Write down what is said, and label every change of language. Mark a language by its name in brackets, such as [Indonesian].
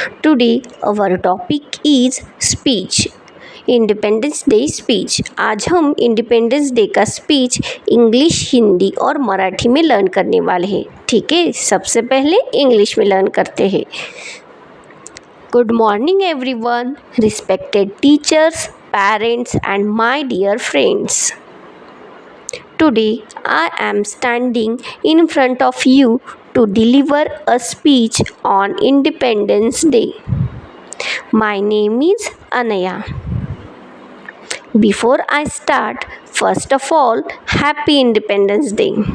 [English] Today our topic is speech. Independence Day speech. [Hindi] आज हम independence day का speech English, Hindi और मराठी में लर्न करने वाले हैं। ठीक है, सबसे पहले इंग्लिश में लर्न करते हैं। [English] Good morning everyone, respected teachers, parents and my dear friends. Today, I am standing in front of you to deliver a speech on Independence Day. My name is Anaya. Before I start, first of all, Happy Independence Day.